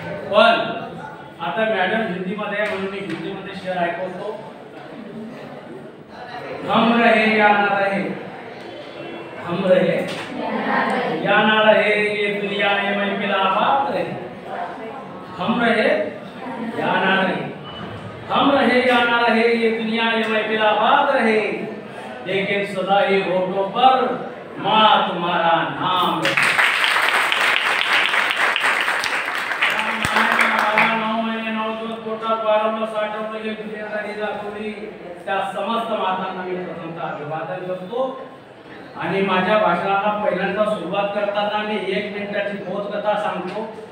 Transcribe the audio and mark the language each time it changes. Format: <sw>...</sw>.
<mr>पण आता मॅडम हिंदीमध्ये आहे म्हणून मी हिंदीमध्ये शेअर ऐकवतो.</mr> <hi>हम रहे या ना रहे, हम रहे या ना रहे, ये दुनिया में महफिल आबाद रहे. हम रहे या ना रहे, हम रहे या ना रहे, ये दुनिया में महफिल आबाद रहे, लेकिन सदा ही होठों पर माँ तुम्हारा नाम रहे.</hi> <mr>9 महिने 9 दिवस पोटात बाळगलं, साठवलं, ही दुनियादारी दाखवली. त्या समस्त मातांना मी प्रथमतः अभिवादन करतो. आणि माझ्या भाषणाला पहिल्यांदा सुरुवात करताना मी 1 मिनिटाची बोधकथा सांगतो.</mr>